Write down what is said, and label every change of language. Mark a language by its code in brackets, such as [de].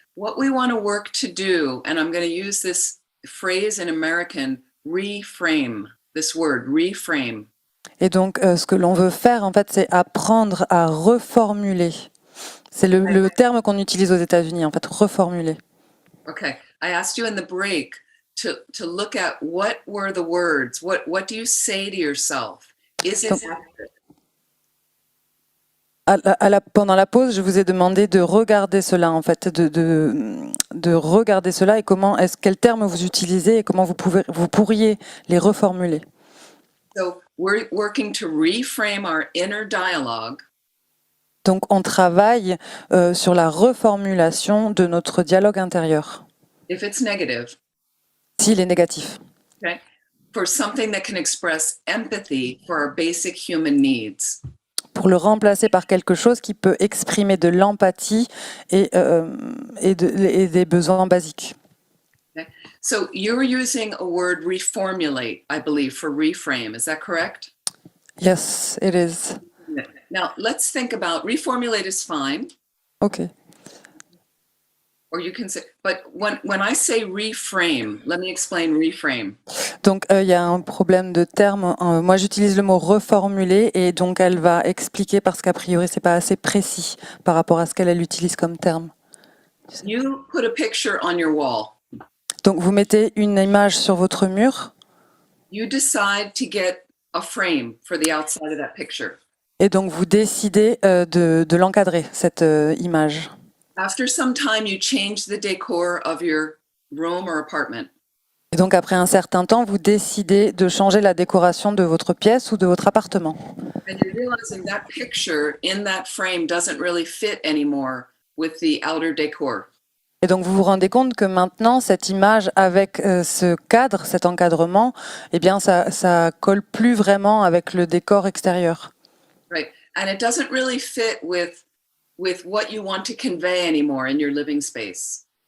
[en] What we want to work to do, and I'm going to use this phrase in American, reframe, this word, reframe. [fr] Et donc, ce que l'on veut faire, en fait, c'est apprendre à reformuler. C'est le terme qu'on utilise aux États-Unis, en fait, reformuler. [en] Okay. I asked you in the break to look at what were the words, what do you say to yourself? Is it accurate? [fr] Pendant la pause, je vous ai demandé de regarder cela, en fait, de regarder cela et quels termes vous utilisez et comment vous pourriez les reformuler. [en] So we're working to reframe our inner dialogue. [fr] Donc, on travaille sur la reformulation de notre dialogue intérieur, [en] If it's negative, [fr] s'il est négatif, [en] okay, for something that can express empathy for our basic human needs. [fr] pour le remplacer par quelque chose qui peut exprimer de l'empathie et des besoins basiques. [en] Okay. So you're using a word reformulate, I believe, for reframe. Is that correct? Yes, it is. Now let's think about reformulate is fine, [fr] Ok. [en] or you can say, but when I say reframe, let me explain reframe. [fr] Donc, il y a un problème de terme. Moi, j'utilise le mot reformuler et donc elle va expliquer parce qu'a priori, c'est pas assez précis par rapport à ce qu'elle utilise comme terme. [en] You put a picture on your wall. [fr] Donc, vous mettez une image sur votre mur [en] You decide to get a frame for the outside of that picture. [fr] et donc vous décidez de l'encadrer, cette image. [en] After some time, you change the decor of your room or apartment. [fr] Et donc, après un certain temps, vous décidez de changer la décoration de votre pièce ou de votre appartement. [en] And you're realizing that picture in that frame doesn't really fit anymore with the outer decor. [fr] Et donc, vous vous rendez compte que maintenant, cette image avec ce cadre, cet encadrement, eh bien, ça colle plus vraiment avec le décor extérieur. [en] Right. And it doesn't really fit with what you want to convey anymore in your living space.